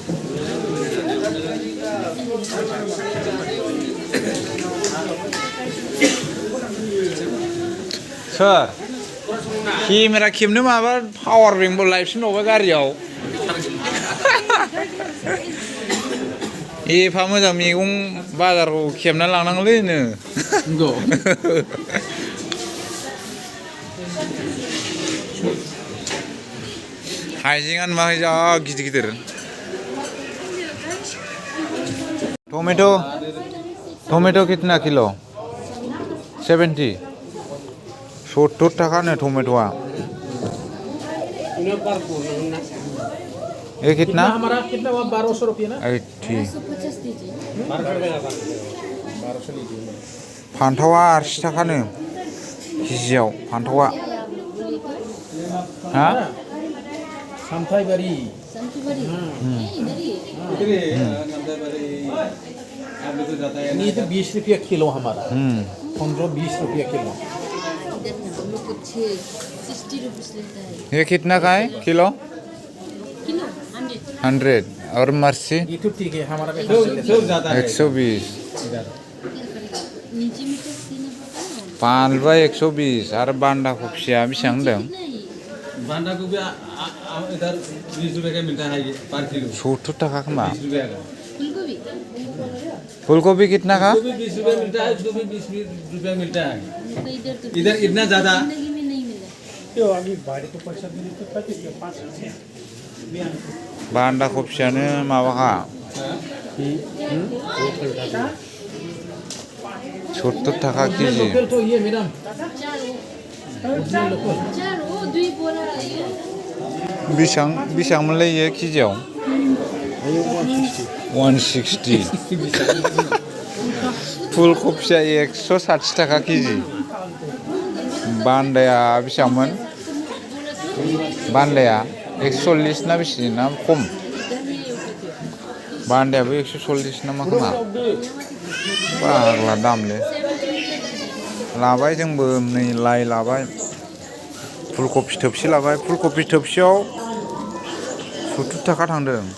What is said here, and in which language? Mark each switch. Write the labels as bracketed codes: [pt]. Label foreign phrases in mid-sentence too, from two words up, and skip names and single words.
[brx] सोर केमेरा खेबनो माबा पावार बेंकबो लायफिनबावबाय गारियाव एफा मोजां मैगं बाजाराव खेबना लांनांगौलै नो हाइजेंआनो नुवाखै जा गिदिर [hi] टमेटो कितना किलो 70 70 [brx] थाखानो टमेट'आ [hi] इन्हें पर बोलना ये कितना हमारा कितना हुआ 1200 रुपये ना 80 1250 दीजिए बार कर देगा 1200 लीजिए [brx] फान्थावा 80 थाखानो केजियाव फान्थावा हा सामथाई बारी [hi] संतु बड़ी इधर ही ये तो 20 रुपया किलो हमारा 15-20 रुपया किलो इधर ना हम लोग कुछ 60 रुपीस लेता है ये कितना का है किलो किलो 100 100 और मर्सी ये तो ठीक है हमारा भी सब ज्यादा है 120 नीचे में तो देना पड़ता है [brx] बानलुआ 120 आरो बान्दा कफिया बेसेबां होनदों [hi] नहीं बांदा गोभी इधर 20 रुपए का मिलता है ये पर किलो [brx] 70 थाखा खोमा [hi] 20 रुपए का फूलगोभी फूलगोभी कितना का गोभी 20 रुपए मिलता है गोभी 20 रुपए मिलता है तो इधर तो इधर इतना ज्यादा जिंदगी में नहीं मिला यो अभी बाड़ी को पैसा देने तो 5 रुपया [brx] बान्दा कफियानो माबाखा 70 थाखा केजि [hi] लोकल तो ये मैडम चार वो दुई बोरा ये [brx] बेसेबां मोनलाय इयो केजियाव 160 फुलकफिया 160 थाखा केजि बान्दाया बेसेबांमोन बान्दाया 140 ना बेसे ना खम बान्दायाबो 140 ना मा खोमा बाग्ला दामलै लाबाय जोंबो नै लाइ लाबाय फुलकफि थोबसे लाबाय फुलकफि थोबसेयाव 70 थाखा थांदों